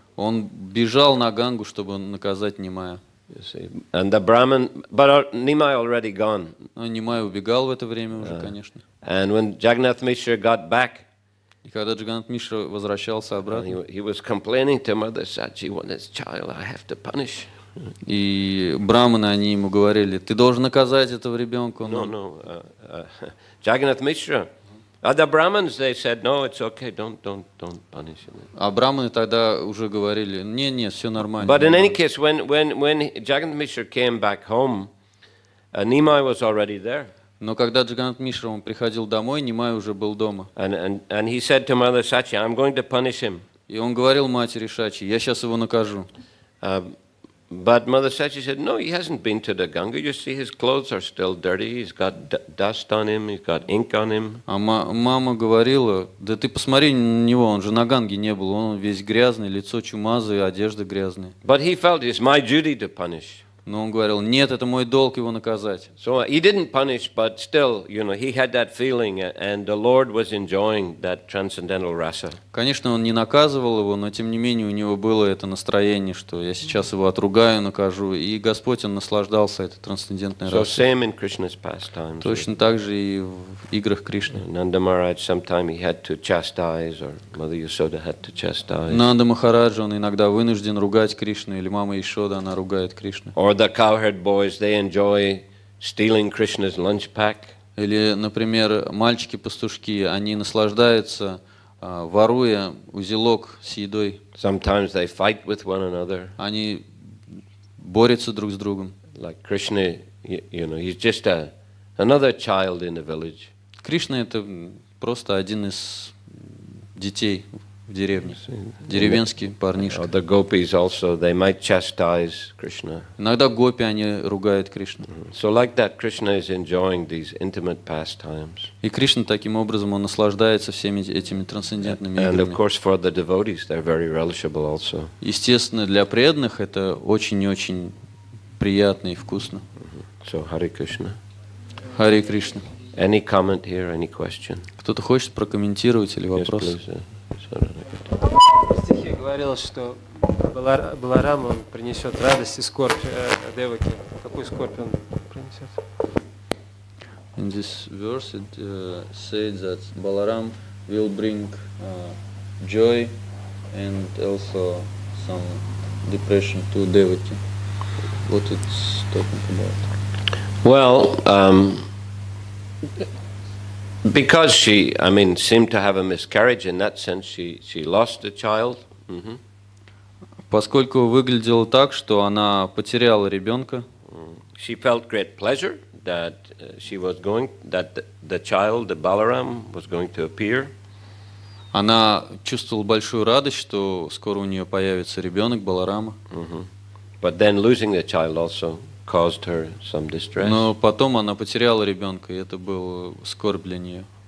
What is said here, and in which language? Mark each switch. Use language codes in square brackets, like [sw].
[ru] Он бежал на Гангу, чтобы наказать Нимая. [en] And the Brahman, but Nimai already gone. [ru] Но Нимай убегал в это время уже, конечно. [en] And when Jagannath Mishra got back, [ru] и когда Джаганнат Мишра возвращался обратно, [en] he was complaining to Mother Sachi, "Well, this child I have to punish." [ru] И браманы, они ему говорили, ты должен наказать этого ребенка. [en] No. Jagannath Mishra. Other Brahmins, they said, no, it's okay, don't punish him. [ru] А браманы тогда уже говорили, не, все нормально. [en] But in any case, when Jagannath Mishra came back home, Nimai was already there. [ru] Но когда Джаганнат Мишра он приходил домой, Нимай уже был дома. [en] And he said to Mother Sachi, I'm going to punish him. [ru] И он говорил матери Шачи, я сейчас его накажу. [en] But Mother Sachi said, no, he hasn't been to the Ganga. You see, his clothes are still dirty. He's got dust on him. He's got ink on him. [ru] А мама говорила, да ты посмотри на него, он же на Ганге не был, он весь грязный, лицо чумазое, одежда грязная. [en] But he felt it's my duty to punish. [ru] Но он говорил, нет, это мой долг его наказать. [en] So he didn't punish, but still, he had that feeling, and the Lord was enjoying that transcendental rasa. [ru] Конечно, он не наказывал его, но тем не менее у него было это настроение, что я сейчас его отругаю, накажу, и Господь, он наслаждался этой трансцендентной [en] So [ru] расой. [en] same in Krishna's pastimes. [ru] Точно так же и в играх Кришны. [en] Nanda Maharaj, sometime he had to chastise, or Mother Yasoda had to chastise. [ru] Нанда Махараджа, он иногда вынужден ругать Кришну, или мама Ишода, она ругает Кришну. [en] Or the cowherd boys, they enjoy stealing Krishna's lunch pack. [ru] Или, например, мальчики-пастушки, они наслаждаются, воруя узелок с едой. [en] Sometimes they fight with one another. [ru] Они борются друг с другом. [en] Like Krishna, he's just another child in the village. [ru] Кришна — это просто один из детей в деревне. Деревенский парнишка. [en] The gopis also, they might chastise Krishna. [ru] Иногда гопи, они ругают Кришну. [en] So like that, Krishna is enjoying these intimate pastimes. [ru] И Кришна таким образом, он наслаждается всеми этими трансцендентными [en] And of [ru] играми. [en] course for the devotees, they're very relishable also. [ru] Естественно, для преданных это очень-очень приятно и вкусно. [en] So Hare Krishna. [ru] Харе Кришна. [en] Any comment here, any question? [ru] Кто-то хочет прокомментировать или [en] Yes, [ru] вопрос? [en] please. [ru] В стихе говорилось, что Баларам, он принесет радость и скорбь Деваки. Какую скорбь он принесет? [en] In this verse it says that Balaram will bring joy and also some depression to Devaki. What it's talking about? Well, because she, I mean, seemed to have a miscarriage in that sense, she lost a child. [ru] Поскольку выглядело так, что она потеряла ребенка, [en] She felt great pleasure that that the child, the Balaram, was going to appear. [ru] она чувствовала большую радость, что скоро у нее появится ребенок Баларама. [en] But then losing the child also caused her some distress. [ru] Но потом она потеряла ребенка, и это был скорбь для нее.